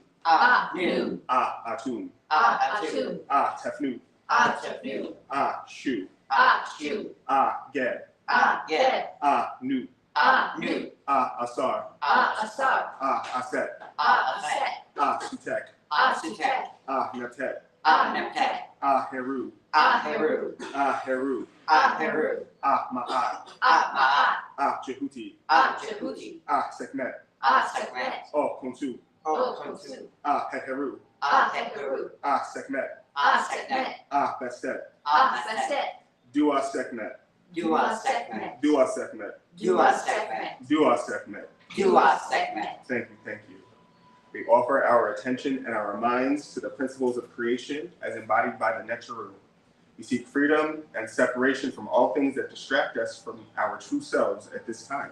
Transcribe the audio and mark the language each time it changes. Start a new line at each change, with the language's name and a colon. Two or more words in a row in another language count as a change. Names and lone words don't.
English: Noon. Atum. Atum. Tefnu. Tefnu. Shu. Shu. Ged. Ged. Nu. Nu. Asar. Asar. Aset. Aset. Sutek. Sutek. Neptet. Neptet. Heru. Heru. Heru. Heru. Ma'at. Ma'at. Jehuti. Jehuti. Sekhmet. Sekhmet. Konsu. Konsu. Heru. Heru. Sekhmet. Sekhmet. Bestet. Bestet. Dua Sekhmet. Goddess Sekhmet. Goddess Sekhmet. Goddess Sekhmet. Goddess Sekhmet. Goddess Sekhmet. Thank you. We offer our attention and our minds to the principles of creation as embodied by the Necharu. We seek freedom and separation from all things that distract us from our true selves at this time.